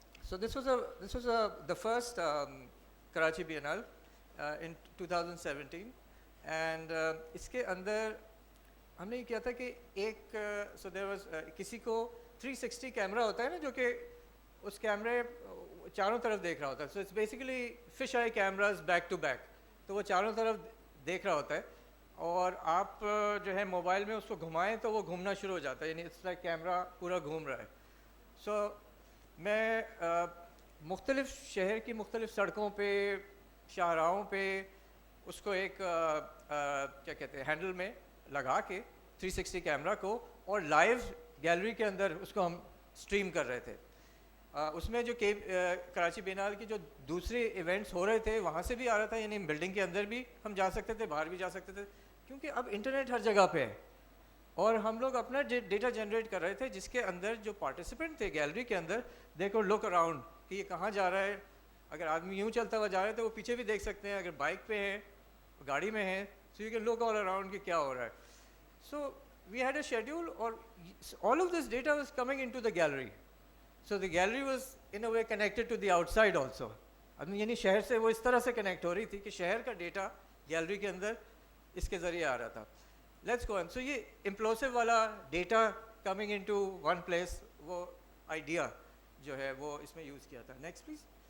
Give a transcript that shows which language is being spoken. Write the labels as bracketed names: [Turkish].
[English] So this was the first Karachi Biennale in 2017, and [Urdu] اس کے اندر ہم نے یہ کیا تھا کہ ایک [English] so there was [Urdu] کسی کو 360 کیمرہ ہوتا ہے نا, جو کہ اس کیمرے چاروں طرف دیکھ رہا ہوتا ہے. [English] So it's basically fish eye cameras back to back. [Urdu] تو وہ چاروں طرف دیکھ رہا ہوتا ہے, اور آپ جو ہے موبائل میں اس کو گھمائیں تو وہ گھومنا شروع ہو جاتا ہے, یعنی اس طرح کیمرہ پورا گھوم رہا ہے. سو میں مختلف شہر کی مختلف سڑکوں پہ, شاہراہوں پہ اس کو ایک کیا کہتے ہیں ہینڈل میں لگا کے 360 کیمرہ کو, اور لائیو گیلری کے اندر اس کو ہم اسٹریم کر رہے تھے. اس میں جو کراچی بینال کی جو دوسرے ایونٹس ہو رہے تھے وہاں سے بھی آ رہا تھا, یعنی بلڈنگ کے اندر بھی ہم جا سکتے تھے, باہر بھی جا سکتے تھے, کیونکہ اب انٹرنیٹ ہر جگہ پہ ہے. اور ہم لوگ اپنا ڈیٹا جنریٹ کر رہے تھے, جس کے اندر جو پارٹیسپینٹ تھے گیلری کے اندر, [English] they کو look around [Urdu] کہ یہ کہاں جا رہا ہے. اگر آدمی یوں چلتا ہوا جا رہا ہے تو وہ پیچھے بھی دیکھ سکتے ہیں, اگر بائک پہ ہیں گاڑی میں ہیں [English] so you can look all around [Urdu] کہ کیا ہو رہا ہے. [English] So we had a schedule, اور all of this data was coming into the gallery. So the gallery was in a way connected to the outside also. [Urdu] یعنی شہر سے وہ اس طرح سے کنیکٹ ہو رہی تھی کہ شہر کا ڈیٹا گیلری کے اندر اس کے ذریعے آ رہا تھا. [English] Let's go on. [Urdu] سو یہ امپلوسو والا data [English] coming into one place, [Urdu] وہ آئیڈیا جو ہے وہ اس میں یوز کیا تھا. [English] Next please.